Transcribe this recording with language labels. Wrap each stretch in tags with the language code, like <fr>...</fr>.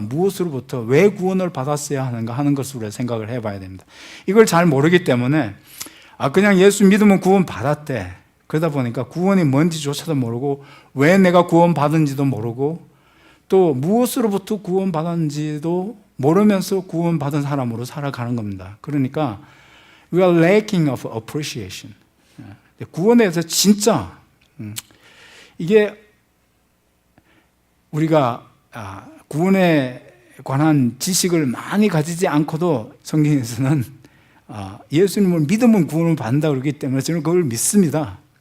<ko>무엇으로부터 왜 구원을 받았어야 하는가 하는 것을 우리가 생각을 해봐야 됩니다. 이걸 잘 모르기 때문에 그냥 예수 믿으면 구원 받았대. 그러다 보니까 구원이 뭔지조차도 모르고 왜 내가 구원받은지도 모르고 또 무엇으로부터 구원받았는지도 모르면서 구원받은 사람으로 살아가는 겁니다. 그러니까</ko> <en>we are lacking of appreciation.</en> <ko>구원에 대해서 진짜 이게 우리가 구원에 관한 지식을 많이 가지지 않고도 성경에서는 예수님을 믿으면 구원을 받는다 그러기 때문에 저는 그걸 믿습니다.</ko>